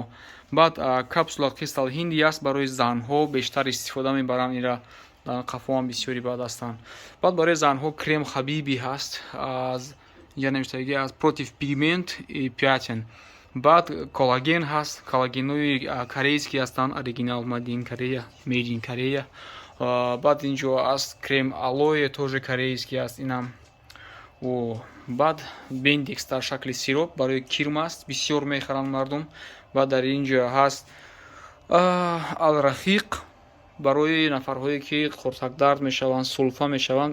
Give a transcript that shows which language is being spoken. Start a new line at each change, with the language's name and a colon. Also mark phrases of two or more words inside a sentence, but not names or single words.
Tajik: Баъд капсула қистал ҳинди аст барои занҳо, бештар истифода мебаранд инра. Дар қафоам бисёри баъд ҳастанд. Баъд барои занҳо крем хабиби ҳаст аз янамиштагӣ аз
Russian: против пигмент и пятен.
Tajik: Баъд коллаген ҳаст. Коллагенои корейски ҳастанд, оригинал
English: made in Korea.
Tajik: Баъд ин ҷо аст крем алоэ,
Russian: тоже корейский
Tajik: аст инам. Баъд бендекс дар шакли сироп барои кирм аст, бисёр мехаранд мардум. Баъд дар ин ҷо ҳаст алрафиқ барои нафарҳое ки қурсакдард мешаванд, сулфа мешаванд.